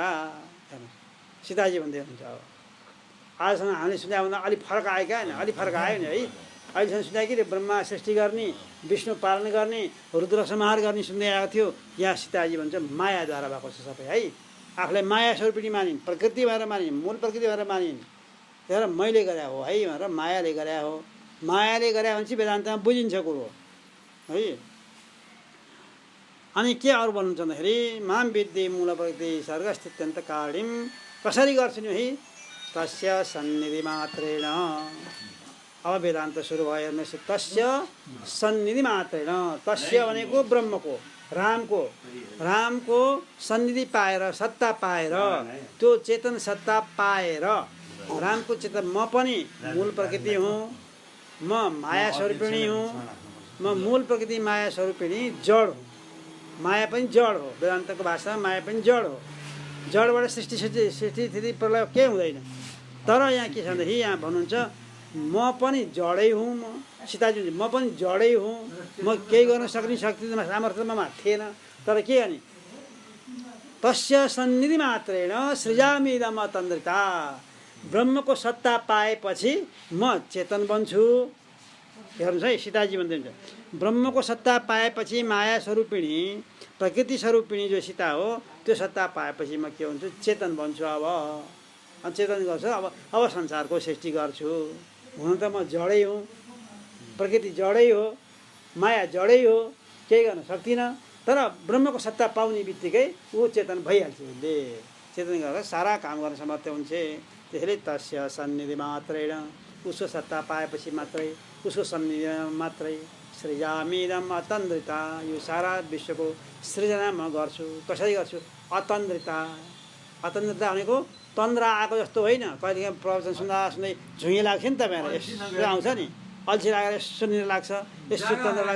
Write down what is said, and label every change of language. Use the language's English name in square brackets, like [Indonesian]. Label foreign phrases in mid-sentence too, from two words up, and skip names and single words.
[Nepali] हेर्नुहोस् सीताजी भन्दै हुन्छ अब आजसँग हामीले सुने भन्दा अलिक फरक आयो क्या होइन अलिक फरक आयो नि है अहिलेसम्म सुने कि ब्रह्मा सृष्टि गर्ने विष्णु पालन गर्ने रुद्र संहार गर्ने सुन्दै आएको थियो यहाँ सीताजी भन्छ मायाद्वारा भएको छ सबै है आफूलाई माया स्वरूपिणी मानिन् प्रकृति भएर मानिन् मूल प्रकृति भएर मानिन् तर मैले गरे हो है भनेर मायाले गरे हो मायाले गरे भने चाहिँ वेदान्तमा बुझिन्छ कुरो है अनि के अरू भन्नुहुन्छ भन्दाखेरि [Sanskrit] माम विद्धि मूल प्रकृति सर्गस्थित्यन्त कारिणीं [Nepali] कसरी गर्छु नि है [Sanskrit] तस्य सन्निधि मात्रेण [Nepali] अब वेदान्त सुरु भयो हेर्नुहोस् [Sanskrit] तस्य सन्निधि मात्रेण [Nepali] तस्य भनेको ब्रह्मको रामको सन्निधि पाएर सत्ता पाएर त्यो चेतन सत्ता पाएर रामको चेतन म पनि मूल प्रकृति हुँ म माया स्वरूपिणी हुँ म मूल प्रकृति माया स्वरूपिणी जड हुँ माया पनि जड हो वेदान्तको भाषामा माया पनि जड हो जडबाट सृष्टि स्थिति प्रलय केही हुँदैन तर यहाँ के छ भन्दाखेरि यहाँ भन्नुहुन्छ म पनि जडै हुँ म सीताजी म पनि जडै हुँ म केही गर्न सक्ने शक्ति सामर्थ्य ममा थिएन तर के अनि [Sanskrit] तस्य सन्निधि मात्रेण सृजामि इदम् अतन्द्रिता [Nepali] ब्रह्मको सत्ता पाएपछि म चेतन बन्छु हेर्नुहोस् है सीताजी भन्दै हुन्छ ब्रह्मको सत्ता पाएपछि माया स्वरूपिणी प्रकृति स्वरूपिणी जो सीता हो त्यो सत्ता पाएपछि म के हुन्छु चेतन बन्छु अब चेतन गर्छु अब संसारको सृष्टि गर्छु हुन त म जडै हुँ प्रकृति जडै हो माया जडै हो केही गर्न सक्दिनँ तर ब्रह्मको सत्ता पाउने बित्तिकै ऊ चेतन भइहाल्छ। उसले चेतन गरेर सारा काम गर्न समर्थ हुन्छ। त्यसैले [Sanskrit] तस्य सन्निधि मात्रेण [Nepali] उसको सत्ता पाएपछि मात्रै उसको सन्निधि मात्रै [Sanskrit] सृजामीदम अतन्द्रिता [Nepali] यो सारा विश्वको सृजना म गर्छु। कसरी गर्छु? अतन्द्रिता। अतन्द्रिता भनेको तन्द्रा आएको जस्तो होइन। कहिलेकाहीँ प्रवचन सुन्दा सुन्दै झुँगे लाग्छ नि तपाईँहरूलाई, यस्तो आउँछ नि, अल्छी लागेर सुनिर लाग्छ, यस्तो तन्द्रा लाग्छ।